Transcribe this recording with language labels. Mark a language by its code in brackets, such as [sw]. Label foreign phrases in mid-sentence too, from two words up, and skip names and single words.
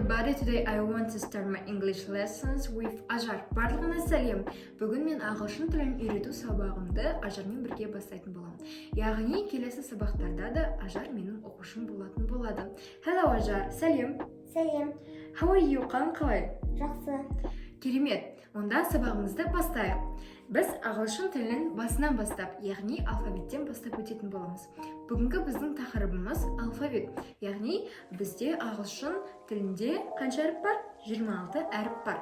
[en] everybody, today I want to start my English lessons with Ажар. [kk] Барлығына сәлем. Бүгін мен ағылшын тілін үйрету сабағымды Ажармен бірге бастайтын боламын. Яғни келесі сабақтарда да Ажар менің оқушым болатын болады. [en] Hello Ажар, сәлем. [kk] Сәлем. [en] How are you? [kk] Қалай? Жақсы. Керемет. Онда сабағымызды бастайық. Біз ағылшын тілін басынан бастап, яғни алфавиттен бастап өтетін боламыз. Бүгінгі біздің тақырыбымыз алфавит. Яғни бізде ағылшын тілінде қанша әріп бар? 26 әріп бар.